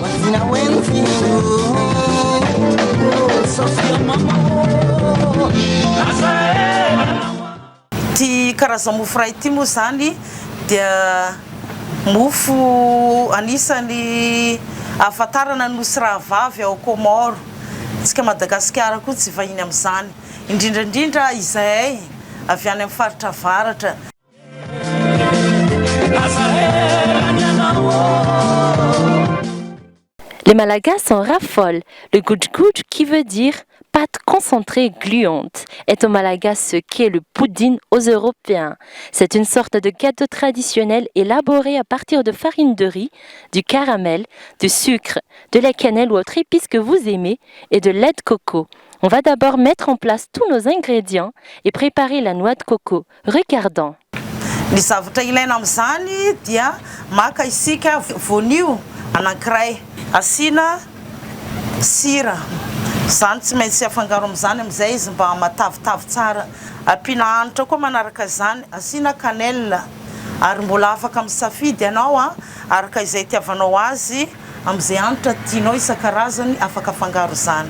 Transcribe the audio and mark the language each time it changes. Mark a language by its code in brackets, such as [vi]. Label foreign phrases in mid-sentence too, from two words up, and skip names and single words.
[mg] Ty karazana mofo ray ity moa zany dia mofo anisany afantarana nosy rahavavy ao Comores. Tsika Madagasikara koa tsy vahiny amin'izany. Indrindrandrindra izahay avy any amin'ny faritra avaratra. [fr] Les Malagasy en raffolent. Le goudj-goudj, qui veut dire pâte concentrée gluante, est au malagasy ce qu'est le pudding aux Européens. C'est une sorte de gâteau traditionnel élaboré à partir de farine de riz, du caramel, du sucre, de la cannelle ou autre épice que vous aimez et de lait de coco. On va d'abord mettre en place tous nos ingrédients et préparer la noix de coco. Regardons. [mg] Ny zavatra ilaina amin'izany dia maka isika voanio anankiray, asiana sira. Zany tsy maintsy afangaro amin'izany amin'izay izy mba matavitavy tsara. Ampiana hanitra koa manaraka izany, asiana cannelle ary mbola afaka misafidy ianao araka izay itiavanao azy amin'izay hanitra tianao isan-karazany afaka afangaro izany.